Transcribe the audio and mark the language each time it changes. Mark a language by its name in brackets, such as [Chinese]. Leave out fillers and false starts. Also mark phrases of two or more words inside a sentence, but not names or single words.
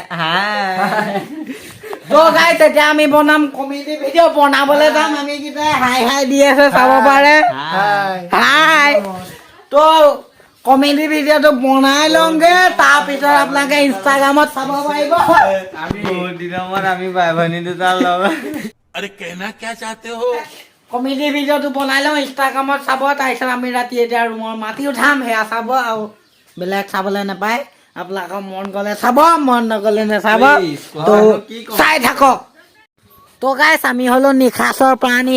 [Assamese] তো গাইছ এতিয়া আমি বনাম [English] comedy video' [Assamese] বনাবলৈ যাম। আমি কেইটাই হাই হাই দি আছে, চাব পাৰে। হাই তো [English] comedy video' [Assamese] টো বনাই লওঁগে, তাৰপিছত আপোনালোকে ইনষ্টাগ্ৰামত চাব পাৰিব। আমি বহুত দিনৰ মূৰত আমি ভাই ভনী দুটা লগ। [Hindi] अरे कहना क्या चाहते हो? [English] comedy video' [Assamese] টো বনাই লওঁ, ইনষ্টাগ্ৰামত চাব। তাৰপিছত আমি ৰাতি এতিয়া ৰুমৰ মাটি উঠাম, সেয়া চাব। আৰু বেলেগ চাবলৈ নাপায়। আপোনালোকৰ মন গ'লে চাব, মন নগ'লে নাচাব। তো চাই থাকক। তো গাইছ আমি হ'লো নিশাচৰ প্ৰাণী।